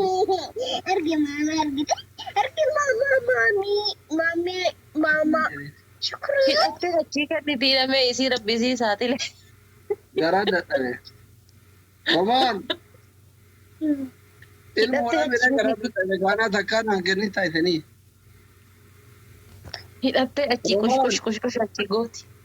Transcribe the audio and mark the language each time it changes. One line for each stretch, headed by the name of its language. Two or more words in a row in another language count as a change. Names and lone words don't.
Oromo: Ergi mama ergite. Ergi mama mami mama شكرا. hidhattee achii kennitii lamee isii rabbisiisaatile. Garaan dadhabe. Romaan ilmoodhaan midhaan garaan dadhabe kaanaa takkaan hanqinni taasisanii. Hidhattee achii kush achii gooti.